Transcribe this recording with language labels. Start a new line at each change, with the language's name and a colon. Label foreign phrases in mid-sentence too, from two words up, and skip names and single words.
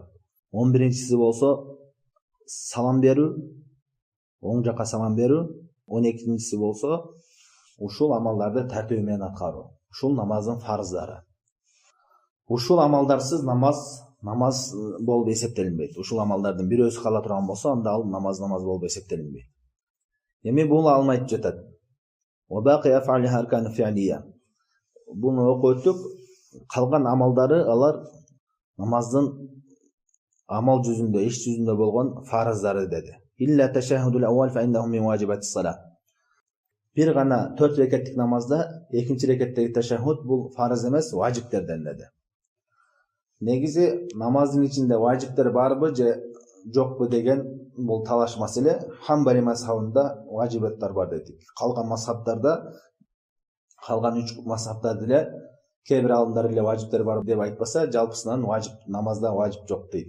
Kyrgyz: 11-чиси болсо салам берүү, оң жакка салам берүү, 12-чиси болсо ушул амалдарды тартиби менен аткаруу. Ушул намаздын фарыздары. Ушул амалдарсыз намаз болуп эсептелинбейт. Ушул амалдардын бирөөсү кала турган болсо, анда ал намаз болуп эсептелинбейт. Эми бул алынып жатат.
Arabic: وباقي أفعالها أركان فعلية.
Kyrgyz: Буну окуп өттүк. Калган амалдары алар намаздын амал жүзүндө, иш жүзүндө болгон фарыздары деди.
Arabic: إلا التشهد الأول فإنه من واجبات الصلاة.
Kyrgyz: Бир гана 4 рекаттык намазда экинчи рекаттагы ташаххуд бул фарыз эмес, важиптерден деди. Негизи намаздын ичинде важиптер барбы же жокпу деген бул талаш маселе. Хамбали мазхабында важибаттар бар дедик. Калган мазхабтарда, калган 3 мазхабтарда деле кээ бир алымдар эле важиптер бар деп айтпаса, жалпысынан намазда важип жок дейт.